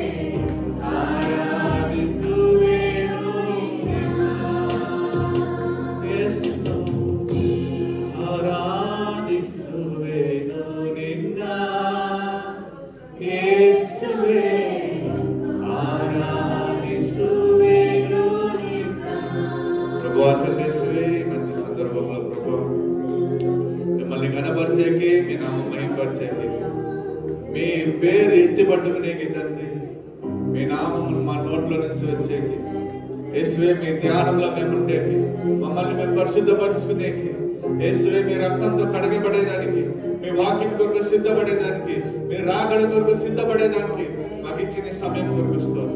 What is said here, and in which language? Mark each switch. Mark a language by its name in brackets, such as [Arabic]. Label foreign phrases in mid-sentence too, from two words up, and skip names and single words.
[Kannada] ಆರಾಧಿಸುವೆನು ನಿನ್ನ. ಯೇಸು ಆರಾಧಿಸುವೆನು ನಿನ್ನ ಯೇಸುವೇ. ಆರಾಧಿಸುವೆನು ನಿನ್ನ. [Telugu] ప్రభువా యేసువే, మంచి సందర్భంలో ప్రభువా మిమ్మల్ని గణపరిచేకి, మీ నామం మహిమపరిచేకి, మీ పేరు ఎత్తి పట్టుకునేకి తండ్రి, మీ నామం మా నోట్లో నుంచి వచ్చేకి యేసువే, మీ ధ్యానంలో మేము ఉండేకి, మమ్మల్ని మేము పరిశుద్ధపరచుకునేకి యేసువే, మీ రక్తంతో కడగబడేదానికి, మీ వాక్యం కొరకు సిద్ధపడేదానికి, మీ రాకడ కొరకు సిద్ధపడేదానికి మాకు ఇచ్చిన సమయం కొరకు స్తోత్రం.